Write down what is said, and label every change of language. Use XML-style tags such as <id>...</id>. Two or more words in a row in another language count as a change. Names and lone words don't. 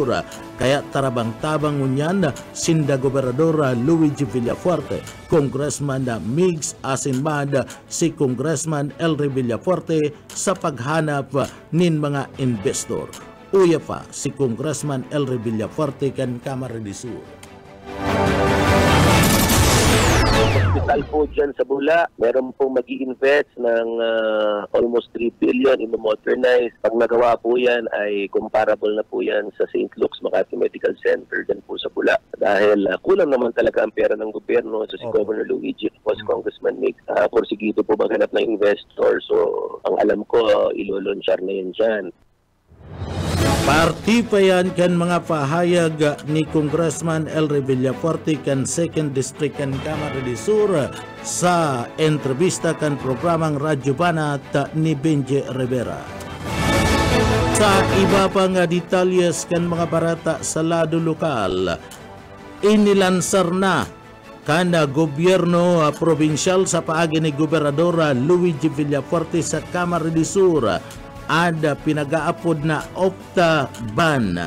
<bik>Kaya tarabang-tabang ngunyan sinda Gobernador Luigi Villafuerte, Congressman Migs Asinmad si Congressman Elry Villafuerte sa paghanap nin mga investor. Uya pa si Congressman Elry Villafuerte kan Camarines Sur.</bik> <tl>Hospital po dyan sa Bula, meron pong mag-i-invest ng almost 3 billion in modernize. Pag nagawa po yan ay comparable na po yan sa St. Luke's Makati Medical Center dyan po sa Bula. Dahil kulang naman talaga ang pera ng gobyerno. So si Governor Luigi at si Congressman Nick porsigido po maghanap ng investor. So ang alam ko, ilolonsyar na yan dyan.</tl> <bik>Parti pa yan kan mga pahayag ni Congressman Elry Villafuerte kan 2nd District kan Camarines Sur sa entrevista kan programang Radyo Banat ni Benji Rivera. Sa iba pang detalyes kan mga barata sa lado lokal, inilansar na kan gobyerno probinsyal sa paagi ni Gobernador Luigi Villafuerte sa Camarines Sur ada pinag-aapod na Opta Ban.</bik>